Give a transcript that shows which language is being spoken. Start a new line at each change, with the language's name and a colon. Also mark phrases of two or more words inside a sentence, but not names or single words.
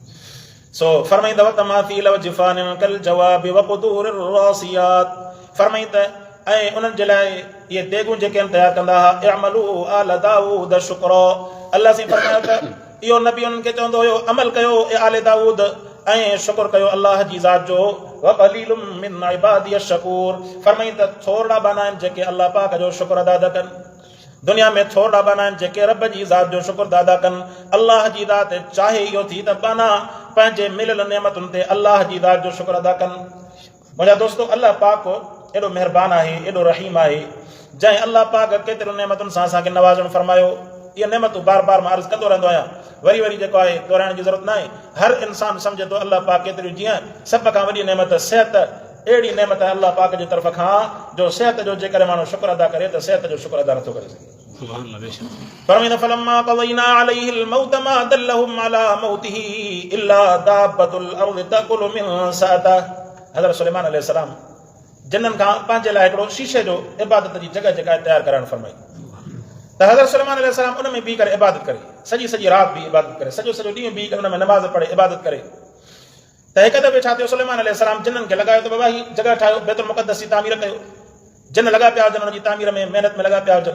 Sindhi: सो फरमाईंदा
Arabic: تماثيل و جفان كالجواب و قدور راسيات,
Sindhi: फरमाई त ऐं उन्हनि जे लाइ इहे देगूं जेके आहिनि तयारु कंदा हुआ,
Arabic: اعملوا آل داود شكرا,
Sindhi: अल्लाह साईं फरमायो त इहो नबी उन्हनि खे चवंदो हुयो अमल कयो ए आले दाऊद, ऐं शुक्र कयो अल्लाह जी ज़ात जो,
Arabic: و قليل من عبادي الشكور,
Sindhi: फरमाई त थोरा बाना आहिनि जेके अल्लाह पाक जो शुक्र अदा कनि, दुनिया में थोरा बाना आहिनि जेके रब जी ज़ात जो शुक्र अदा कनि। अल्लाह जी ज़ात चाहे इहो थी त बाना पंहिंजे मिलियल नेमतुनि ते अल्लाह जी ज़ात जो शुक्र अदा कनि। मुंहिंजा दोस्तो, अल्लाह पाक एॾो महिरबान आहे, एॾो रहीम आहे, जंहिं अल्लाह पाक केतिरियूं नेमतुनि सां असांखे नवाज़णु फरमायो। इहे नेमतूं बार बार मां अर्ज़ु कंदो रहंदो आहियां, वरी वरी जेको आहे दोहराइण जी ज़रूरत न आहे। हर इंसानु सम्झे थो अल्लाह पाक केतिरियूं, जीअं सभ खां वॾी नेमत सिहत, अहिड़ी नेमत अल्लाह पाक जी तरफ़ खां जो सिहत जो जेकर माण्हू शुक्र अदा करे त सिहत जो शुक्र अदा नथो करे सघे।
Arabic: فرمائيندا فلما قضينا عليه الموت ما دلهم على موته إلا دابة الأرض تأكل من سأتة,
Sindhi: हज़रत सुलेमान अलैहिस्सलाम जिन्हनि खां पंहिंजे लाइ हिकिड़ो शीशे जो इबादत जी जॻह जेका तयारु कराइणु फरमाई, त हज़रत सुलेमान अलैहिस्सलाम उन में बीह करे इबादत करे, सॼी सॼी राति बि इबादत करे, सॼो सॼो ॾींहुं बीह करे उन में नमाज़ पढ़े, इबादत करे। त हिकु दफ़े छा थियो, सुलेमान अलैहिस्सलाम जिन्हनि खे लॻायो त बाबा ही जॻह ठाहियो, बैतुल मुक़द्दस जी तामीर कयो, जिन लॻा पिया हुजनि उन जी तामीर में महिनत में लॻा पिया हुजनि।